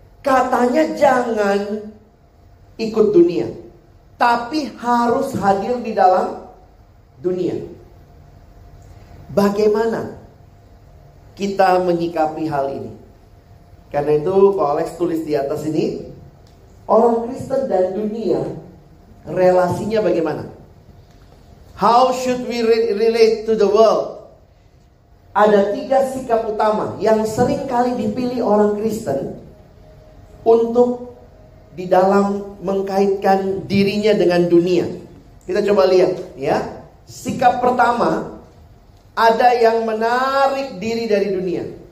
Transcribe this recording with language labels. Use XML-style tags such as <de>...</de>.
<id>Katanya jangan ikut dunia, tapi harus hadir di dalam dunia. Bagaimana kita menyikapi hal ini? Karena itu Pak Alex tulis di atas ini, orang Kristen dan dunia relasinya bagaimana?</id> <en>How should we relate to the world?</en> <id>Ada 3 sikap utama yang sering kali dipilih orang Kristen untuk di dalam mengkaitkan dirinya dengan dunia. Kita coba lihat ya. Sikap pertama, ada yang menarik diri dari dunia.</id>